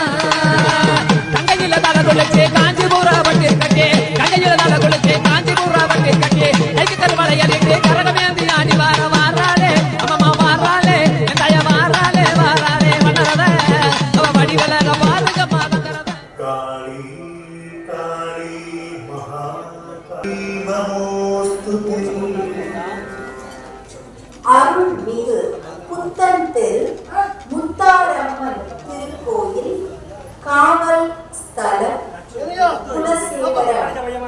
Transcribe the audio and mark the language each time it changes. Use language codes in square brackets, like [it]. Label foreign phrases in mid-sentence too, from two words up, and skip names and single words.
[ta] கங்கையில தலை குளிச்சு காஞ்சிபுரா பட்டு கட்டி கங்கையில தலை குளிச்சு காஞ்சிபுரா பட்டு கட்டி கைக்கு கருவளையலிட்டு கரகமேந்தி ஆடி வாராளே அம்மம்மா வாராளே என் தாய வாராளே வாராளே வண்ணறத அவ வடிவழக பாருங்கம்மா தங்கறத [sa] काली काली महाकाली नमोस्तुते [ta] அருள்மிகு புத்தன் தெரு முத்தாரம்மன் திருக்கோயில் காவல் ஸ்தல குலசேகர